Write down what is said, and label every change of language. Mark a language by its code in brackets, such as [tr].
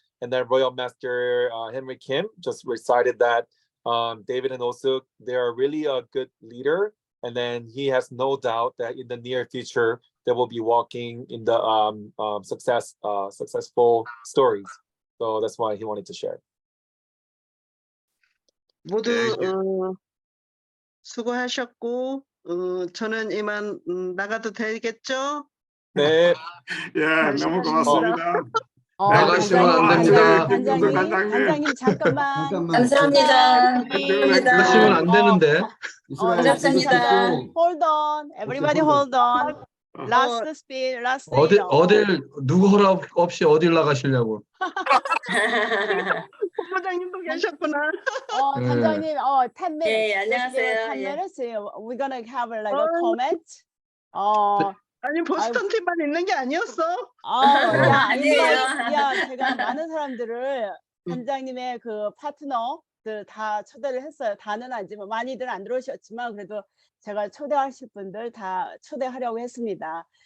[en] And then Royal Master Henry Kim just recited that David and Osuk, they are really a good leader, and then he has no doubt that in the near future they will be walking in the successful stories. So that's why he wanted to share. [ko] 모두 수고하셨고 저는 이만 나가도 되겠죠? 네. 예, 너무 고맙습니다. 나가시면 안 됩니다. 단장님 잠깐만. 감사합니다. 나가시면 안 되는데. 감사합니다. [en] Hold on, everybody hold on. Last speed, last speed. [ko] 어딜 누구 허락 없이 어딜 나가시려고. 본부장님도 계셨구나. [en] 단장님, 10 minutes. [ko] 네, 안녕하세요. [en] 10 [ko] 예. [en] minutes. We're gonna have like a comment. [ko] 아니 보스턴 팀만 있는 게 아니었어? 제가 많은 사람들을 단장님의 그 파트너들 다 초대를 했어요. 다는 아니지만 많이들 안 들어오셨지만 그래도 제가 초대하실 분들 다 초대하려고 했습니다.